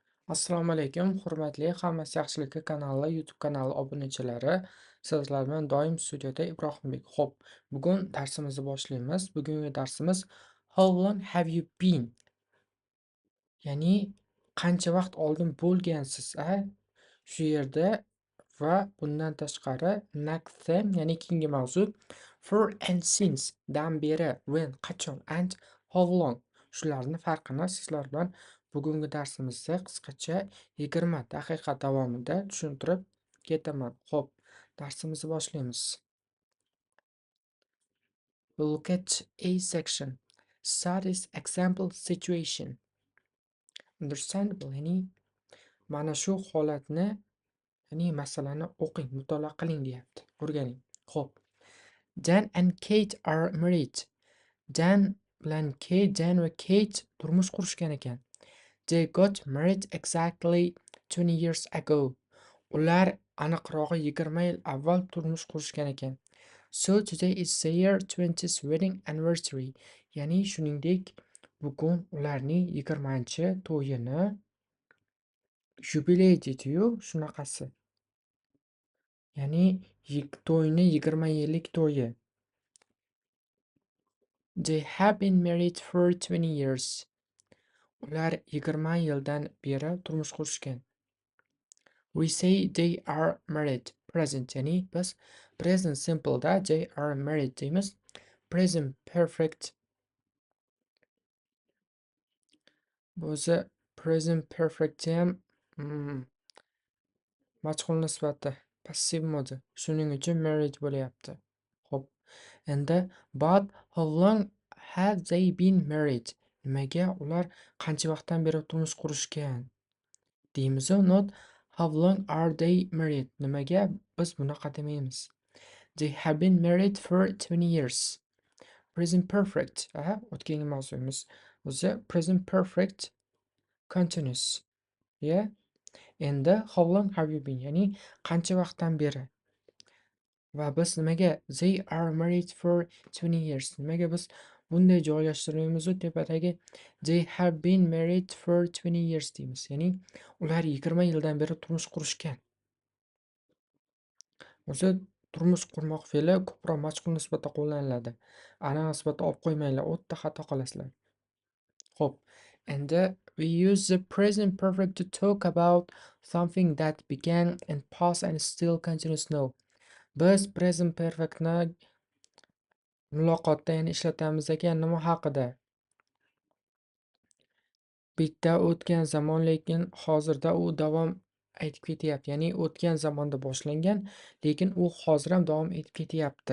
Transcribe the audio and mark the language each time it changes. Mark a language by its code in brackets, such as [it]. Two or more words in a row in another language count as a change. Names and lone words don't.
[uz] Assalomu alaykum, hurmatli Hammasi yaxshilikka kanali YouTube kanali obunachilari. Sizlar bilan doim studiyada Ibrohimbek. Xo'p, bugun darsimizni boshlaymiz. Bugungi darsimiz [en] How long have you been? [uz] Ya'ni qancha vaqt oldin bo'lgansiz, a? Shu yerda va bundan tashqari [en] next them [uz] ya'ni keyingi mavzu [en] for and since [uz] dan beri, when qachon and [en] how long [uz] shularni farqini sizlar bilan bugungi darsimizda qisqacha 20 daqiqa davomida tushuntirib ketaman. Xo'p, darsimizni boshlaymiz. [en] We'll look at A section. Start is example situation. Understandable, [uz] ya'ni mana shu holatni ya'ni masalani o'qing, mutolaa qiling deyapti. O'rganing. Xo'p. [en] Dan and Kate are married. [uz] Dan bilan Dan va Kate turmush qurishgan ekan. [en] They got married exactly 20 years ago. [uz] Ular aniqrog'i 20 yil avval turmush qurishgan ekan. [en] So today is their 20th wedding anniversary. [uz] Ya'ni shuningdek, bugun ularning 20-to'yini yubiley deydi-yu, shunaqasi. Ya'ni to'yni 20 yillik to'yi. [en] They have been married for 20 years. [uz] Ular 20 yildan beri turmush qurishgan. [en] We say they are married. Present, [uz] ya'ni biz [en] present simple [uz] da [en] they are married [uz] deymiz. [en] Present perfect [uz] o'zi [en] present perfect [uz] ham majhul nisbati passiv modi. Shuning uchun married bo'lyapti. Xo'p. [en] Endi but how long have they been married? [uz] Nimaga ular qancha vaqtdan beri turmush qurishgan? Deymiz, [en] not how long are they married? [uz] Nimaga biz bunaqa demaymiz? [en] They have been married for 20 years. Present perfect. [uz] O'tgangi mavzuimiz o'zi [en] present perfect continuous. Yeah? Endi how long have you been? [uz] Ya'ni qancha vaqtdan beri? Va biz nimaga [en] they are married for 20 years? [uz] Nimaga biz bunday joylashtirmaymiz tepadagi [en] they have been married for 20 years [uz] deymiz. Ya'ni ular 20 yildan beri turmush qurishgan. O'zi turmush qurmoq fe'li ko'proq majhul nisbata qo'llaniladi. Ana nisbata olib qo'ymanglar, o'tda xato qilasizlar. Xo'p, [en] and we use the present perfect to talk about something that began and past and still continues now. [uz] Biz [en] present perfectni [uz] muloqotda ya'ni ishlatamiz ekan nima haqida? Bitta o'tgan zamon, lekin hozirda u davom etib ketyapti. Ya'ni o'tgan zamonda boshlangan, lekin u hozir ham davom etib ketyapti.